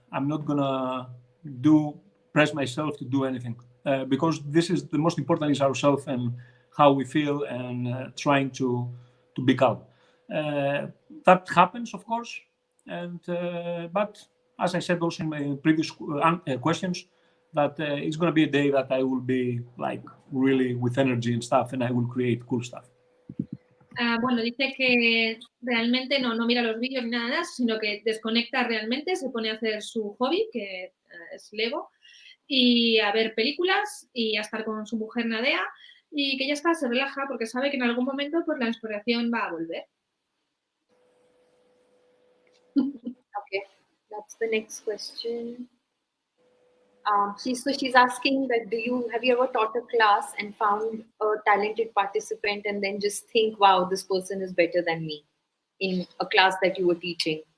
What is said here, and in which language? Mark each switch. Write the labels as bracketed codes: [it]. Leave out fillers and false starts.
[en] I'm not gonna press myself to do anything, because this is the most important is ourselves and how we feel, and trying to be calm. That happens, of course, and but as I said also in my previous questions, that it's going to be a day that I will be like really with energy and stuff, and I will create cool stuff. [es] Bueno, dice que realmente no mira los vídeos ni nada, sino que desconecta realmente, se pone a hacer su hobby, que es Lego, y a ver películas y a estar con su mujer Nadia, y que ya está, se relaja porque sabe que en algún momento pues la inspiración va a volver. [en] Okay, that's the next question. She's asking that have you ever taught a class and found a talented participant and then just think, wow, this person is better than me in a class that you were teaching?